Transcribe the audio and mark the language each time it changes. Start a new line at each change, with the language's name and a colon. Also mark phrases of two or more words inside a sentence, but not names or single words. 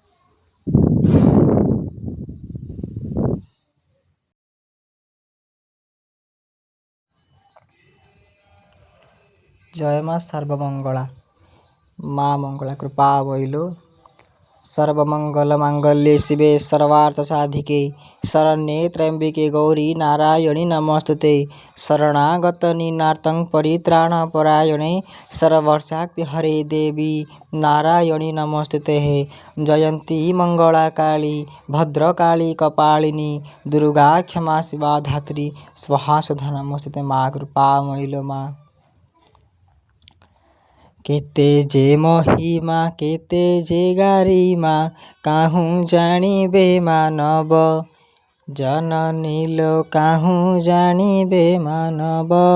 Odia: ଜୟ ମା ସର୍ବମଙ୍ଗଳା ମା ମଙ୍ଗଳା କୃପାମୟୀ ଲୋ।
Sanskrit: सर्वमंगल मांगल्ये शिवे सर्वार्थ साधिके शरण्ये त्र्यंबिके गौरी नारायणी नमस्तुते। शरणागत नीनार्तं परित्राण परायणे सर्वशक्ति हरे देवी नारायणी नमस्तुते। जयंती मंगला काली भद्रकाली कपालिनी दुर्गा क्षमा शिवा धात्री स्वाहा सुधा नमस्तुते।
Odia: ମାଁ କୃପାମୟୀ ଲୋ ମାଁ। କେତେ ଯେ ମହିମା କେତେ ଯେ ଗରିମା କାହୁଁ ଜାଣିବେ ମାନବ ଜନନୀ ଲୋ କାହୁଁ ଜାଣିବେ ମାନବ।